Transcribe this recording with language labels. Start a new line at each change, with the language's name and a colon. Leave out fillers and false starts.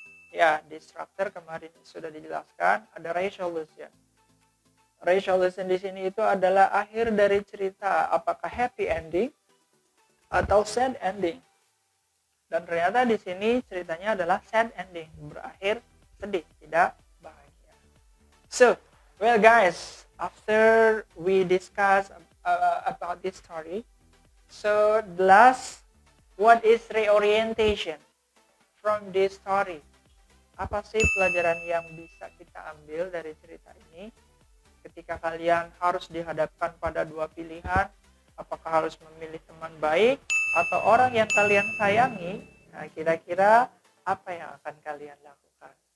Indonesian: Ya, di struktur kemarin sudah dijelaskan ada resolution. Resolution di sini itu adalah akhir dari cerita, apakah happy ending atau sad ending. Dan ternyata di sini ceritanya adalah sad ending, berakhir sedih, tidak bahagia.
English: So, well guys, after we discuss about this story, so the last, what is reorientation from this story?
Indonesian: Apa sih pelajaran yang bisa kita ambil dari cerita ini? Ketika kalian harus dihadapkan pada dua pilihan, apakah harus memilih teman baik atau orang yang kalian sayangi, nah kira-kira apa yang akan kalian lakukan?